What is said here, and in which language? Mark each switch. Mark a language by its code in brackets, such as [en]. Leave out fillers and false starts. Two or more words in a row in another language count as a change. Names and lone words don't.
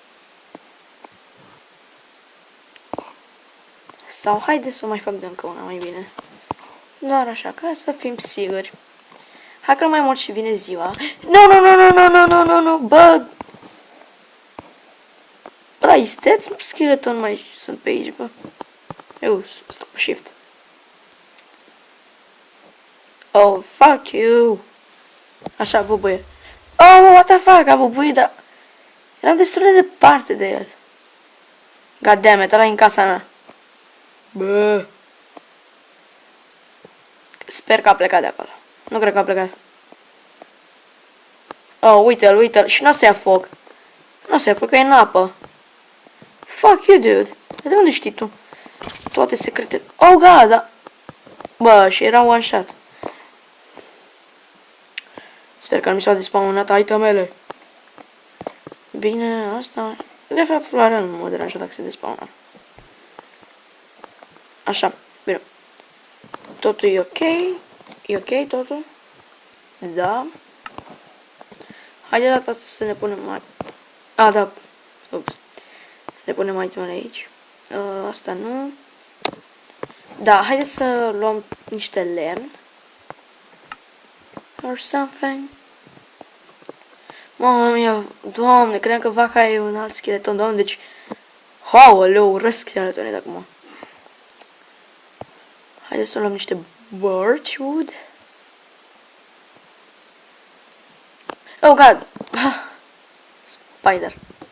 [ro] Sau haide să mai fac de încă una mai bine. Doar așa, ca să fim siguri. Hai că nu mai mult și vine ziua. Nu, nu, nu, nu, nu, nu, nu, nu, nu, bă. Bă, da, isteți, mă, skeleton mai sunt pe aici, bă. Eu, stop pe shift. [en] Oh, fuck you. [ro] Așa, bă, băie. [en] Oh, what the fuck, [ro] am bubuit, dar... Eram destul de departe de el. [en] God damn it, [ro] ăla e în casa mea. Bă. Sper că a plecat de acolo. Nu cred că a plecat. Oh, uite-l, uite-l. Și nu o să ia foc. Nu o să ia foc, că e în apă. [en] Fuck you, dude. [ro] De unde știi tu? Toate secrete. [en] Oh, god, [ro] da. Bă, și era [en] one shot. [ro] Sper că nu mi s-au despawnat itemele. Bine, asta... De fapt, floarea nu mă deranjează dacă se despawna. Așa, bine. Totul e ok. E ok totul? Da. Haide data asta să ne punem mai... A, da. Ups. Să ne punem itemele aici. Asta nu. Da, haide să luăm niște lemn. [en] Or something. [it] Mamma mia, [ro] doamne, credeam că vaca e un alt skeleton, doamne, deci... Haoleu, urăsc skeletonii de acum. Haideți să luăm niște birchwood. [en] Oh, god! Spider.